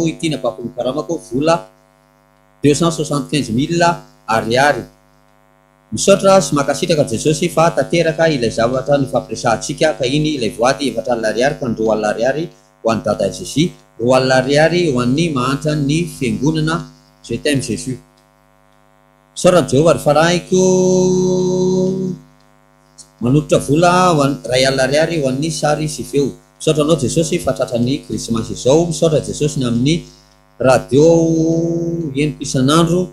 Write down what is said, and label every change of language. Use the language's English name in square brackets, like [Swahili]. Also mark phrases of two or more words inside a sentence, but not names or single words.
[Malagasy] Ity ny apafolo karamako vola 275,000 ariary. Misaotra sy makasitraka Jesosy fa tanteraka ilay zavatra ny fampiresahantsika ka iny ilay voady 4 ariary ka ny 2 ariary ho an'ny dada Jésus. 2 ariary ho an'ny mahantra ny fiangonana. [French] Je t'aime Jésus. [Malagasy] Misaotra Jehovah ry farahiko manototra vola 1 ariary ho an'ny sary sy feo. Misaotra anao Jesosy fa tratran'ny KRISMASY izao. Misaotra Jesosy ny amin'ny radio henoko isan'andro.